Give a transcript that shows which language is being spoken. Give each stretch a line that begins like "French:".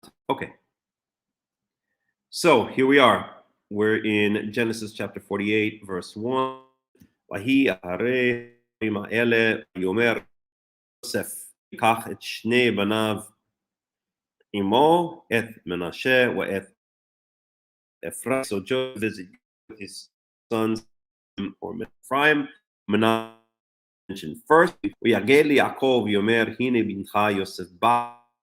English: Okay. So here we are. We're in Genesis chapter 48, verse 1.
Hebrew: ויהי אחרי הימים האלה, ויאמר יוסף, ייקח את שני בניו עמו, את מנשה ואת Ephraim.
English: So Joseph visited his sons, or Ephraim. Menashe mentioned first.
Hebrew: ויגל ליעקב ויאמר, הנה בנך יוסף בא,